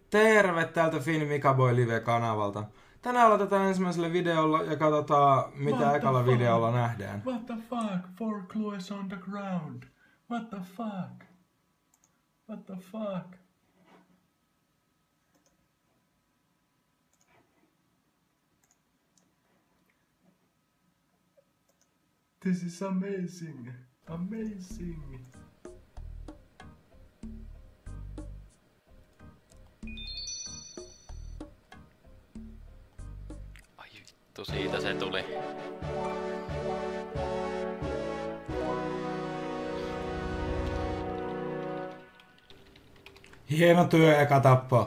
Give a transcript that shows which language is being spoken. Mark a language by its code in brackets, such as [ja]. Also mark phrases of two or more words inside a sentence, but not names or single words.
[fi] Terve täältä Finn Mikaboy Live-kanavalta. Tänään aloitetaan ensimmäisellä videolla ja katsotaan mitä ekalla videolla nähdään. [en] What the fuck? 4 clues on the ground. What the fuck? What the fuck? This is amazing. Amazing. [fi] Ai vittu, siitä se tuli. Hieno työ eka tappo.